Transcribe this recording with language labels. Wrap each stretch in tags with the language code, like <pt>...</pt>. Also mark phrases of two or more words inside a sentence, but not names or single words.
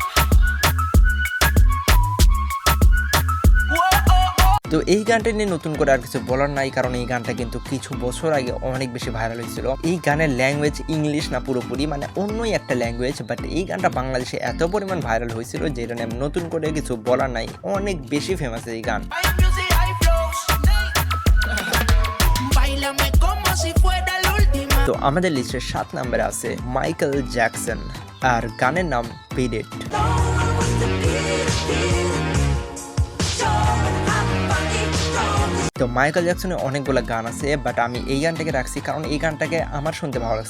<bn>তো এই গানটা নিয়ে নতুন করে আর কিছু বলার নাই, কারণ এই গানটা কিন্তু কিছু বছর আগে অনেক বেশি ভাইরাল হয়েছিল। এই গানের ল্যাঙ্গুয়েজ ইংলিশ না পুরোপুরি, মানে অন্যই একটা ল্যাঙ্গুয়েজ, বাট এই গানটা বাংলাদেশে এত পরিমাণ ভাইরাল হয়েছিল যেটা নিয়ে নতুন করে কিছু বলার নাই, অনেক বেশি ফেমাস এই গান।</bn> <es>Hay music, hay flows. Báilame como si fuera la última.</es> <bn>তো আমাদের লিস্টের 7 নম্বরে আছে মাইকেল জ্যাকসন, আর গানের নাম বিট ইট। তো মাইকেল জ্যাকসনের অনেকগুলো গান আছে, বাট আমি এই গানটাকে রাখছি কারণ এই গানটাকে আমার শুনতে ভালো লাগছে।</bn>